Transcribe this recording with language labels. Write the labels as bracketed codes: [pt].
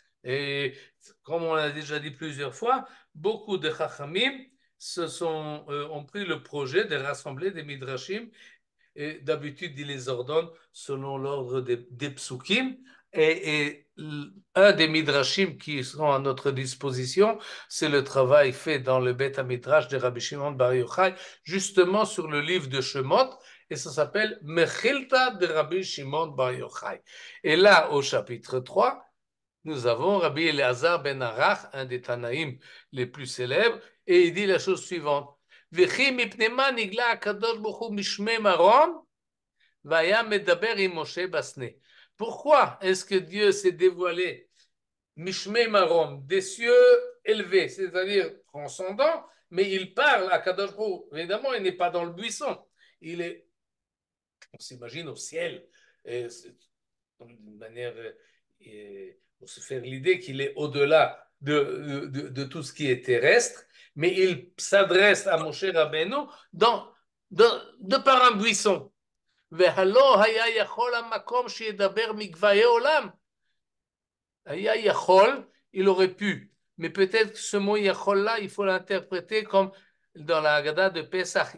[fr] Et comme on l'a déjà dit plusieurs fois, beaucoup de chachamim ont pris le projet de rassembler des midrashim, et d'habitude ils les ordonnent selon l'ordre des psukim, et un des midrashim qui seront à notre disposition, c'est le travail fait dans le Beth Midrash de Rabbi Shimon Bar Yochai, justement sur le livre de Shemot, et ça s'appelle Mechilta de Rabbi Shimon Bar Yochai. Et là, au chapitre 3, nous avons Rabbi Elazar ben Arach, un des Tanaïm les plus célèbres, et il dit la chose suivante. [he] וכי מפני מה נגלה הקדוש ברוך הוא משמי מרום והיה מדבר עם משה בסנה. [fr] Pourquoi est-ce que Dieu s'est dévoilé Mishmei Marom, des cieux élevés, c'est-à-dire transcendants, mais il parle à Kadosh Baruch. Évidemment, il n'est pas dans le buisson. Il est, on s'imagine, au ciel, d'une manière, pour se faire l'idée qu'il est au-delà de tout ce qui est terrestre, mais il s'adresse à Moshe Rabbeinu de par un buisson. [he] והלא היה יכול המקום שידבר מגבהי עולם. היה יכול, [fr] il aurait pu. Mais peut-être que ce mot Yachol là, il faut l'interpréter comme dans la Haggadah de Pesach.